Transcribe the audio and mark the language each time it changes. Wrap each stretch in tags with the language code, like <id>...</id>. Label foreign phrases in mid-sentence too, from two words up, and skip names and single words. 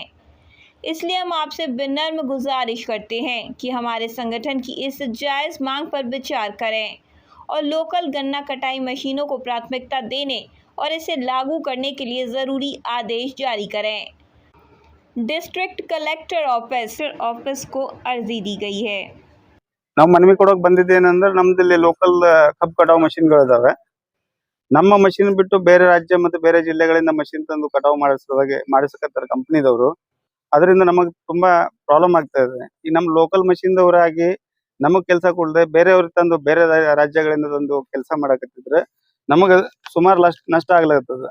<hi>इसलिए हम आपसे विनम्र गुजारिश करते हैं कि हमारे संगठन की इस जायज़ मांग पर विचार करें और लोकल गन्ना कटाई मशीनों को प्राथमिकता देने और इसे लागू करने के लिए ज़रूरी आदेश जारी करें।</hi> <en>district collector office</en> <hi>को अर्जी दी गई है।</hi> <kn>ನಾವು ಮನವಿ ಕೊಡೋಕೆ ಬಂದಿದ್ದೇನೆಂದ್ರೆ ನಮ್ಮದಲ್ಲಿ ಲೋಕಲ್ ಕಬ್ಬು ಕಟಾವು ಮಷಿನ್ಗಳಿದಾವೆ. ನಮ್ಮ ಮಷಿನ್ ಬಿಟ್ಟು ಬೇರೆ ರಾಜ್ಯ ಮತ್ತು ಬೇರೆ ಜಿಲ್ಲೆಗಳಿಂದ ಮಷಿನ್ ತಂದು ಕಟಾವು ಮಾಡಿಸಕತ್ತಾರೆ ಕಂಪನಿದವರು. ಅದರಿಂದ ನಮಗೆ ತುಂಬಾ ಪ್ರಾಬ್ಲಮ್ ಆಗ್ತಾ ಇದೆ. ಈ ನಮ್ಮ ಲೋಕಲ್ ಮಷಿನ್ದವರಾಗಿ ನಮಗೆ ಕೆಲಸ ಕೊಡದೆ ಬೇರೆಯವ್ರಿಗೆ ತಂದು ಬೇರೆ ರಾಜ್ಯಗಳಿಂದ ತಂದು ಕೆಲಸ ಮಾಡಕತ್ತಿದ್ರೆ ನಮಗೆ ಸುಮಾರು ನಷ್ಟ ಆಗ್ಲತ್ತದ.</kn>